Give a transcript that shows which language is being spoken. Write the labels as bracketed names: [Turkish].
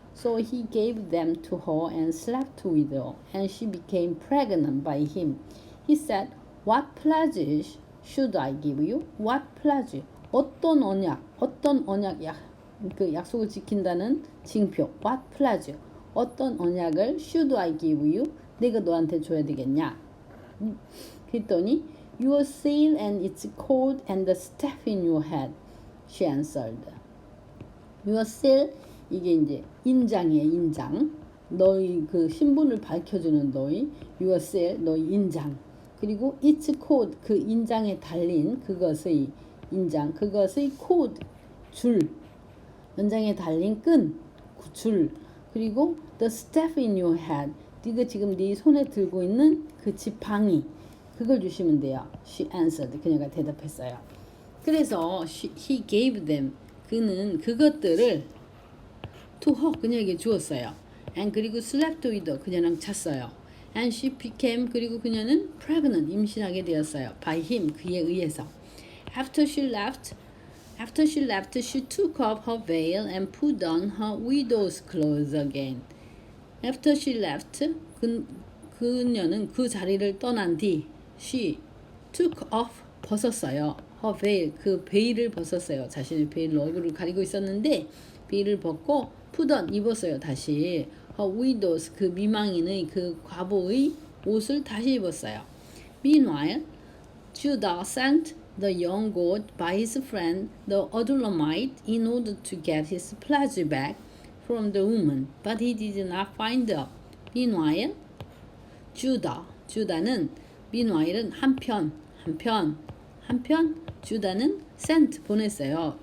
[English] So he gave them to her and slept with her, and she became pregnant by him. He said, What pledge should I give you? What pledge? [Korean] 어떤 언약, 그 약속을 지킨다는 징표. [English] What pledge? [Korean] 어떤 언약을 [English] should I give you? [Korean] 내가 너한테 줘야 되겠냐? 그랬더니 [English] Your seal and its cold and the staff in your hand, she answered. [Korean] Your seal, 이게 이제 인장이에요, 인장. 너희 그 신분을 밝혀주는 너희 your seal, 너희 인장. 그리고 its code, 그 인장에 달린 그것의 인장, 그것의 code, 줄, 연장에 달린 끈, 줄. 그리고 [English] the staff in your hand, [Korean] 네가 지금 네 손에 들고 있는 그 지팡이, 그걸 주시면 돼요. [English] She answered, [Korean] 그녀가 대답했어요. 그래서 [English] he gave them, [Korean] 그는 그것들을 to her, 그녀에게 주었어요. [English] And 그리고 slept with her, [Korean] 그녀랑 잤어요. [English] And she became, 그리고 그녀는 pregnant, [Korean] 임신하게 되었어요. [English] By him, [Korean] 그에 의해서. [English] After she left, she took off her veil and put on her widow's clothes again. After she left, [Korean] 그녀는 그 자리를 떠난 뒤, [English] she took off, 벗었어요. her veil, [Korean] 그 베일을 벗었어요. 자신의 베일로 얼굴을 가리고 있었는데 베일을 벗고 put on, 입었어요. 다시 her widow's, 그 미망인의 그 과부의 옷을 다시 입었어요. [English] Meanwhile, Judah sent the young goat by his friend the Adullamite in order to get his pledge back from the woman, but he did not find her. [Korean] Meanwhile, 주다는 meanwhile은 한편 주다는 [English] sent, [Korean] 보냈어요.